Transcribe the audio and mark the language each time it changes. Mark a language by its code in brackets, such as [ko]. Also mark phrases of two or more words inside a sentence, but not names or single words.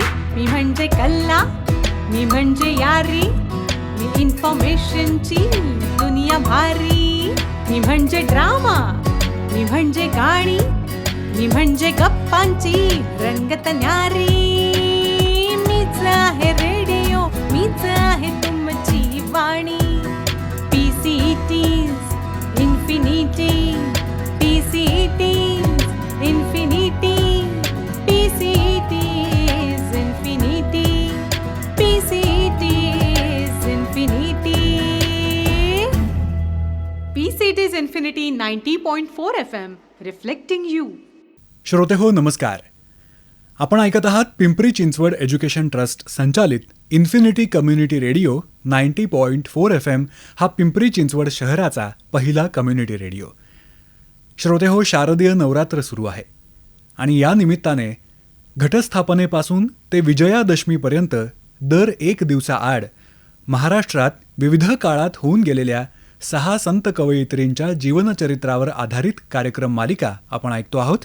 [mr] मी म्हणजे कल्ला, मी म्हणजे यारी, मी इन्फॉर्मेशनची दुनिया भारी. मी म्हणजे ड्रामा, मी म्हणजे गाणी, मी म्हणजे गप्पांची रंगत न्यारी. मीच आहे रेडिओ, मीच आहे तुमची वाणी. [en] PCT's Infinity, PCT's Infinity, PCT's Infinity, PCT's Infinity. PCT's Infinity 90.4 FM, reflecting you. [mr] श्रोते हो, नमस्कार. आपण ऐकत आहात पिंपरी चिंचवड एज्युकेशन ट्रस्ट संचालित इन्फिनिटी [en] community radio [mr] 90.4 FM हा पिंपरी चिंचवड शहराचा पहिला कम्युनिटी रेडिओ. श्रोते हो, शारदीय नवरात्र सुरू आहे आणि या निमित्ताने घटस्थापनेपासून ते विजयादशमीपर्यंत दर एक दिवसाआड महाराष्ट्रात विविध काळात होऊन गेलेल्या 6 संत कवयित्रींच्या जीवनचरित्रावर आधारित कार्यक्रम मालिका आपण ऐकतो आहोत.